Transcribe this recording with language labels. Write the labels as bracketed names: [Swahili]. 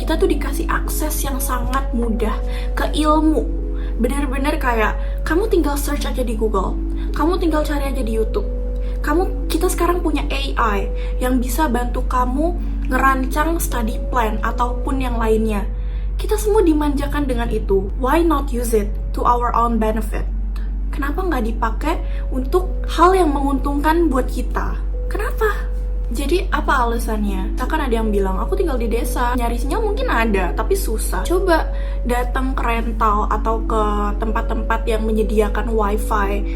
[Indonesian] Kita tuh dikasih akses yang sangat mudah ke ilmu. Bener-bener kayak kamu tinggal search aja di Google, kamu tinggal cari aja di YouTube. Kita sekarang punya AI yang bisa bantu kamu ngerancang study plan, ataupun yang lainnya. Kita semua dimanjakan dengan itu. [English] Why not use it to our own benefit? [Indonesian] Kenapa nggak dipakai untuk hal yang menguntungkan buat kita? Kenapa? Jadi apa alasannya? Misalkan ada yang bilang, aku tinggal di desa, nyari sinyal mungkin ada, tapi susah. Coba datang ke rental atau ke tempat-tempat yang menyediakan wifi.